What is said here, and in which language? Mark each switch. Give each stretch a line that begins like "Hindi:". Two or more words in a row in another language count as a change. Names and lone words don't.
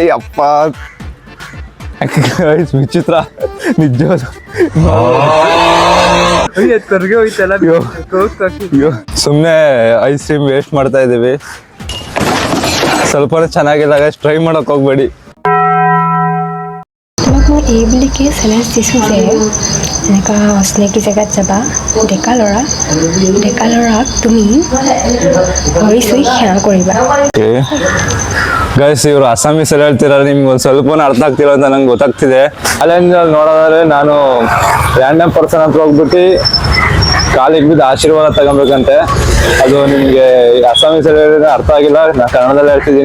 Kannada: ಯಪ್ಪ ಗೈಸ್, ವಿಚಿತ್ರ ನಿಜ. ಸುಮ್ಮನೆ
English: ice cream waste
Kannada: ಮಾಡ್ತಾ ಇದ್ದೀವಿ. ಸ್ವಲ್ಪ ಚೆನ್ನಾಗಿಲ್ಲ ಗೈಸ್, ಟ್ರೈ ಮಾಡೋಕೆ ಹೋಗ್ಬೇಡಿ.
Assamese: মই এই বুলিকে চেলেঞ্জ দিছোঁ যে এনেকুৱা অচিনাকি জেগাত যাবা, ডেকা ল'ৰাক তুমি ভৰি চুই সেৱা কৰিবা.
Kannada: ಗೈಸ್, ಇವರು ಅಸ್ಸಾಮೀಸಲ್ಲಿ ಹೇಳ್ತಿದ್ದಾರೆ, ನಿಮ್ಗೆ ಒಂದು ಸ್ವಲ್ಪ ಅರ್ಥ ಆಗ್ತಿಲ್ಲ ಅಂತ ನಂಗೆ ಗೊತ್ತಾಗ್ತಿದೆ. ಅಲ್ಲಿಂದ ನೋಡೋದಾದ್ರೆ ನಾನು
English: random person
Kannada: ಹತ್ರ ಹೋಗ್ಬಿಟ್ಟು ಕಾಲಿಗೆ ಬಿದ್ದು ಆಶೀರ್ವಾದ ತಗೊಬೇಕಂತೆ. ಅದು ನಿಮಗೆ ಅಸ್ಸಾಮೀಸಲ್ಲಿ ಹೇಳಿದ್ರೆ ಅರ್ಥ ಆಗಿಲ್ಲ, ನಾನು ಕನ್ನಡದಲ್ಲಿ ಹೇಳ್ತಿದ್ದೀನಿ.